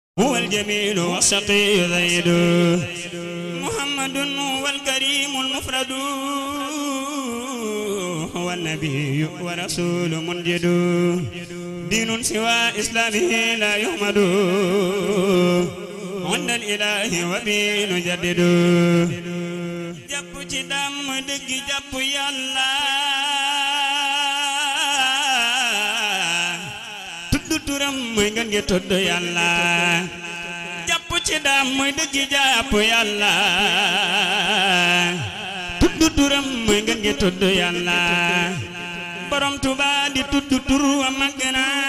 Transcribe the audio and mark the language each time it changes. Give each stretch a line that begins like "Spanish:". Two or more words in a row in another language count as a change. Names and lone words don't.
Arabic: هو الجميل والشقي زيد محمد هو الكريم المفرد هو النبي ورسول منجد دين سوى إسلامه لا يحمد عند الإله وبه نجدد جاب
Wolof: ci dam dëgg jàpp Yàlla tudd turam mooy ngeen ngi tudd Yàlla jàpp ci dam mooy dëgg jàpp Yàlla tudd turam mooy ngeen ngi tudd Yàlla borom Tuuba di tudd tur wa màgg na